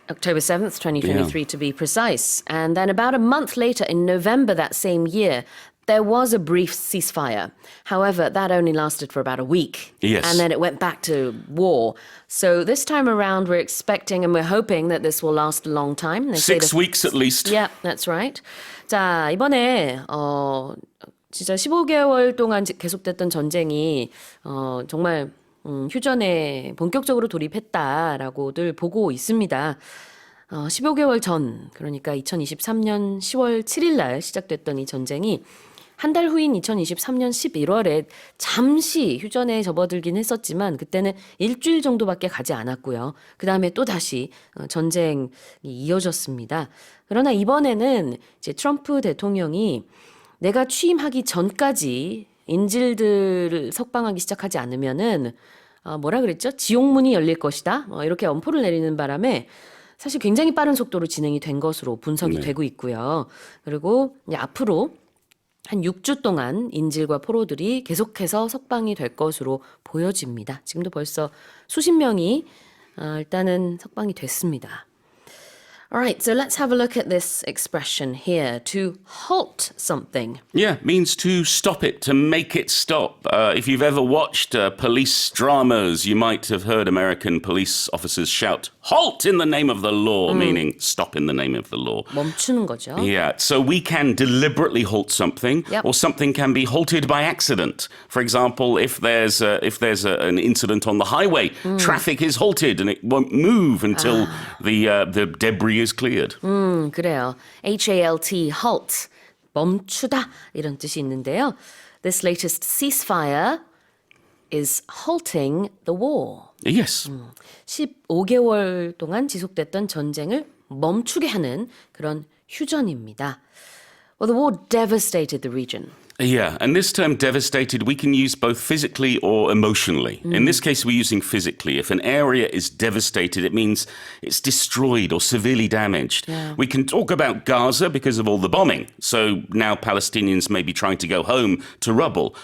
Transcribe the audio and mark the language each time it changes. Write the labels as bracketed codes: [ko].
[en] October 7th, 2023 to be precise. And then about a month later, in November that same year, there was a brief ceasefire. However, that only lasted for about a week. Yes. And then it went back to war. So this time around, we're expecting and we're hoping that this will last a long time. They say 6 weeks at least. Yeah, that's right. [ko] 자, 이번에 진짜 15개월 동안 계속됐던 전쟁이 정말 휴전에 본격적으로 돌입했다라고들 보고 있습니다. 15개월 전, 그러니까 2023년 10월 7일 날 시작됐던 이 전쟁이 한 달 후인 2023년 11월에 잠시 휴전에 접어들긴 했었지만 그때는 일주일 정도밖에 가지 않았고요. 그 다음에 또 다시 전쟁이 이어졌습니다. 그러나 이번에는 이제 트럼프 대통령이 내가 취임하기 전까지 인질들을 석방하기 시작하지 않으면은 뭐라 그랬죠? 지옥문이 열릴 것이다. 이렇게 엄포를 내리는 바람에 사실 굉장히 빠른 속도로 진행이 된 것으로 분석이 되고 있고요. 그리고 이제 앞으로 한 6주 동안 인질과 포로들이 계속해서 석방이 될 것으로 보여집니다. 지금도 벌써 수십 명이 일단은 석방이 됐습니다. [en] Alright, so let's have a look at this expression here, to halt something. Yeah, means to stop it, to make it stop. If you've ever watched police dramas, you might have heard American police officers shout, halt in the name of the law, meaning stop in the name of the law. [ko] 멈추는 거죠. [en] Yeah, so we can deliberately halt something, Yep. or something can be halted by accident. For example, if there's an incident on the highway, traffic is halted and it won't move until the debris is cleared. [ko] 그래요. HALT, halt, 멈추다 이런 뜻이 있는데요. [en] This latest ceasefire is halting the war. Yes. [ko] 15개월 동안 지속됐던 전쟁을 멈추게 하는 그런 휴전입니다. [en] Well, the war devastated the region. Yeah, and this term devastated, we can use both physically or emotionally. In this case, we're using physically. If an area is devastated, it means it's destroyed or severely damaged. Yeah. We can talk about Gaza because of all the bombing. So now Palestinians may be trying to go home to rubble.